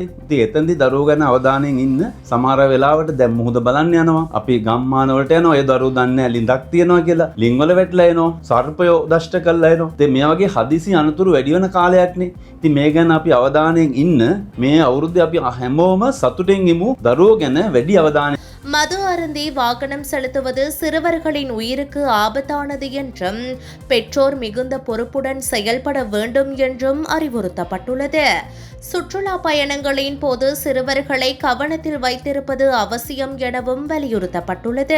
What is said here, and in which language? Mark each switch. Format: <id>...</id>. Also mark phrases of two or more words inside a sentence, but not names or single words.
<si>ඉතින් එතනදී දරුවෝ ගැන අවධානයෙන් ඉන්න. සමහර වෙලාවට දැන් මුහුද බලන්න යනවා. අපි ගම්මාන වලට යනවා. ඒ දරුවෝ දන්නේ නැහැ ලිඳක් තියනවා කියලා. ලිං වල වැටලා එනවා. සර්පයෝ දෂ්ට කරලා එනවා. ඉතින් මේ වගේ හදිසි අනතුරු වැඩි වෙන කාලයක් නේ. ඉතින් මේ ගැන අපි අවධානයෙන් ඉන්න. මේ අවුරුද්දේ අපි හැමෝම සතුටින් ඉමු. දරුවෝ ගැන වැඩි අවධානය.</si> <ta>மது அருந்தி வாகனம் செலுத்துவது சிறுவர்களின் உயிருக்கு ஆபத்தானது என்றும், பெற்றோர் மிகுந்த பொறுப்புடன் செயல்பட வேண்டும் என்றும் அறிவுறுத்தப்பட்டுள்ளது. சுற்றுலா பயணங்களின் போது சிறுவர்களை கவனத்தில் வைத்திருப்பது அவசியம் எனவும் வலியுறுத்தப்பட்டுள்ளது.</ta>